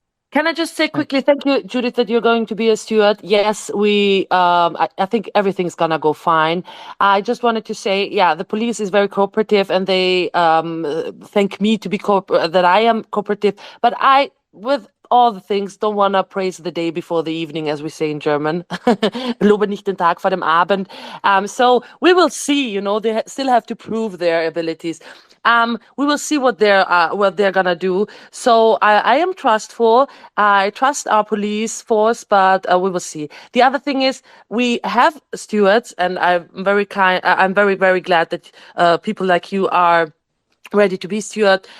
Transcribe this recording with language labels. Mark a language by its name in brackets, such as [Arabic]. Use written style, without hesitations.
[English] Can I just say quickly, thank you, Judith, that you're going to be a steward. Yes, I think everything's gonna go fine. I just wanted to say, yeah, the police is very cooperative, and they thank me to be that I am cooperative. But I, with all the things, don't want to praise the day before the evening, as we say in German. [German] Lobe nicht den Tag vor dem Abend. [English] So we will see. You know, they still have to prove their abilities. We will see what they're gonna do. So I am trustful. I trust our police force, but we will see. The other thing is we have stewards, and I'm very very glad that people like you are ready to be steward.